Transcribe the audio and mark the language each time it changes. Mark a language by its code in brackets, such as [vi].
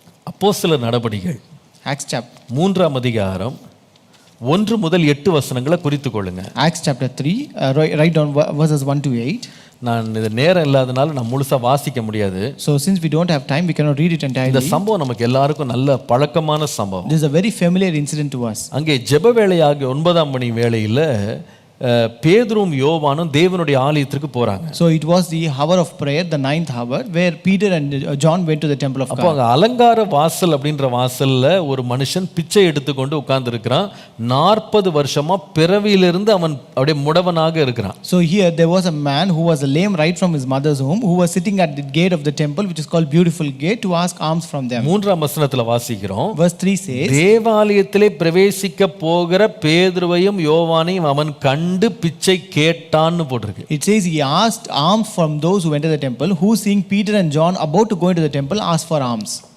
[ta] அப்போஸ்தலர் நடபடிகள் [en] Acts chapter [ta] 3ஆம் அதிகாரம் 1 முதல் 8 வசனங்களை குறித்து கொள்ளுங்க. [en] Acts chapter 3, write down verses 1 to 8. [ta] நான் இது நேரம் இல்லாதனால நான் முழுசா வாசிக்க முடியாது. [en] So since we don't have time, we cannot read it [ta] இந்த [en] entirely. [ta] சம்பவம் நமக்கு எல்லாருக்கும் நல்ல பழக்கமான சம்பவம். [en] This is a very familiar incident to us. [ta] அங்கே ஜெப வேளையாகிய 9ஆம் மணி வேளையில் பேதுரும் யோவானும் தேவனுடைய ஆலயத்திற்கு போறாங்க. [en] So it was the hour of prayer, the 9th hour, where Peter and John went to the temple of [ta] அப்போ [en] God. [ta] அங்க அலங்கார வாசல் அப்படின்ற வாசல்ல ஒரு மனுஷன் பிச்சை எடுத்துக்கொண்டு உட்கார்ந்து இருக்கிறான். 40 வருஷமா பிறவியிலிருந்து அவன் அப்படியே முடவனாக இருக்கிறான். [en] So here there was a man who was lame right from his mother's womb, who was sitting at the gate of the temple, which is called Beautiful Gate, to ask alms from them. [ta] 3ஆம் வசனத்துல வாசிக்கிறோம், [en] Verse 3 says, [ta] தேவாலயத்திலே பிரவேசிக்க போகிற பேதுருவையும் யோவானையும் அவன் கண்டு பிச்சை கேட்டான்னு போட்டிருக்கு. [en] it says he asked alms from those who entered the temple, who seeing Peter and John about to go into the temple asked for alms.